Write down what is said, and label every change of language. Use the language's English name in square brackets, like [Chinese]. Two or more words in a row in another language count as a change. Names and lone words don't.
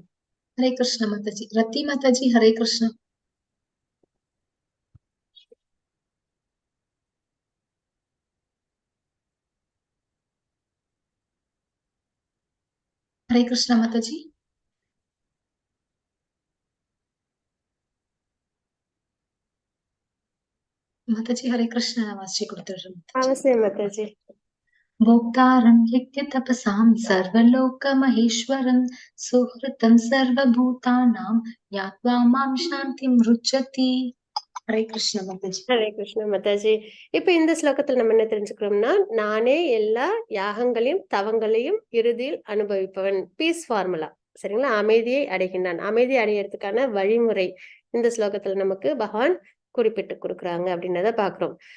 [Tamil] ஹரே கிருஷ்ண மாதாஜி. ரத்தி மாதாஜி, ஹரே கிருஷ்ணா. ஹரே கிருஷ்ண மாதாஜி. மாதாஜி ஹரே கிருஷ்ணா வாசி கொடுத்துடுறேன். அவசியம் மாதாஜி. [Sanskrit] भोक्तारं यज्ञ तपसां सर्वलोकमहेश्वरं सुहृतं सर्वभूतानां ज्ञात्वा मां शान्तिं रुच्यति. [Tamil] ஹரே கிருஷ்ண மாதாஜி. ஹரே கிருஷ்ண மாதாஜி. இப்ப இந்த ஸ்லோகத்துல நம்ம என்ன தெரிஞ்சுக்கிறோம்னா, நானே எல்லா யாகங்களையும் தவங்களையும் இறுதியில் அனுபவிப்பவன். [English] peace formula, [Tamil] சரிங்களா? அமைதியை அடைகின்றான். அமைதியை அடையறதுக்கான வழிமுறை இந்த ஸ்லோகத்துல நமக்கு பகவான் குறிப்பிட்டு கொடுக்குறாங்க அப்படின்றத பாக்குறோம்.